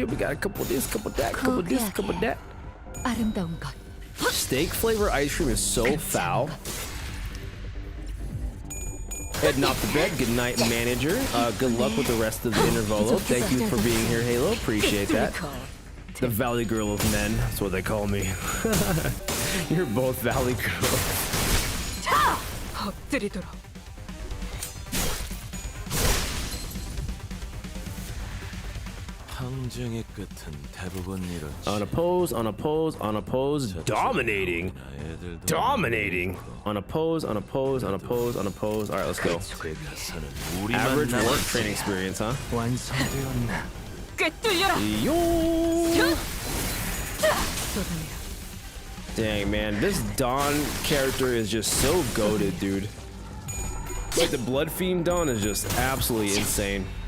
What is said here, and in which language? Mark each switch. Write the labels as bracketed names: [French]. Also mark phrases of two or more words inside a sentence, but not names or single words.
[English] We got a couple of this, couple of that, couple of this, couple of that. Steak flavor ice cream is so foul. Heading off to bed. Good night, manager. Good luck with the rest of the Intervallo. Thank you for being here, Halo. Appreciate that. The Valley Girl of Men. That's what they call me. You're both Valley Girls. [Korean] 항쟁의 끝은 대부분 이렇지. [English] Unopposed, unopposed, unopposed. Dominating. Dominating. Unopposed, unopposed, unopposed, unopposed. All right, let's go. Average work training experience, huh? Yo. Dang, man. This Dawn character is just so goated, dude. Like, the Blood Fiend Dawn is just absolutely insane.